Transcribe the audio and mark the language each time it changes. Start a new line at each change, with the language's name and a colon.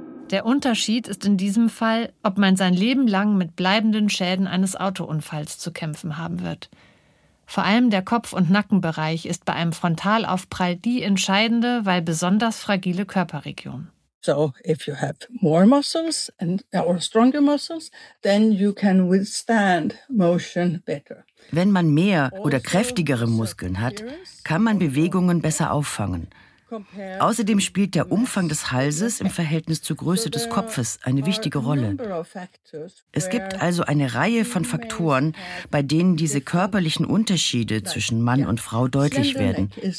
German: Der Unterschied ist in diesem Fall, ob man sein Leben lang mit bleibenden Schäden eines Autounfalls zu kämpfen haben wird. Vor allem der Kopf- und Nackenbereich ist bei einem Frontalaufprall die entscheidende, weil besonders fragile Körperregion.
English: So if you have more muscles and or stronger muscles, then you can withstand motion better.
German: Wenn man mehr oder kräftigere Muskeln hat, kann man Bewegungen besser auffangen. Außerdem spielt der Umfang des Halses im Verhältnis zur Größe des Kopfes eine wichtige Rolle. Es gibt also eine Reihe von Faktoren, bei denen diese körperlichen Unterschiede zwischen Mann und Frau deutlich werden.